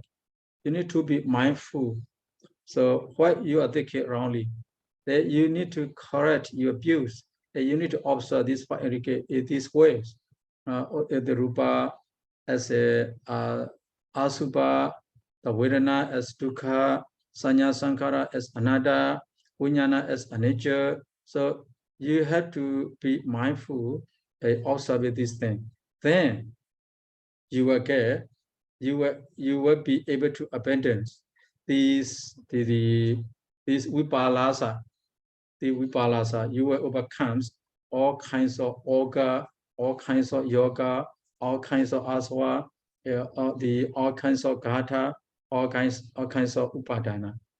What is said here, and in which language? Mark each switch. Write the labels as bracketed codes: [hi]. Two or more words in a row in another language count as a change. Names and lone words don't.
[en] You need to be mindful. So what you are thinking wrongly, that you need to correct your views. That you need to observe these 5 aggregates in these ways. The rupa as a asubha, the vedana as dukkha, [pi] sanya sankhara [en] as anatta, vijnana as anicca. So you have to be mindful and observe these things. Then you will get, you will be able to abandon these vipalasa. The vipalasa, you will overcome all kinds of orga, all kinds of yoga, all kinds of aswa, all kinds of gata, all kinds of upadana.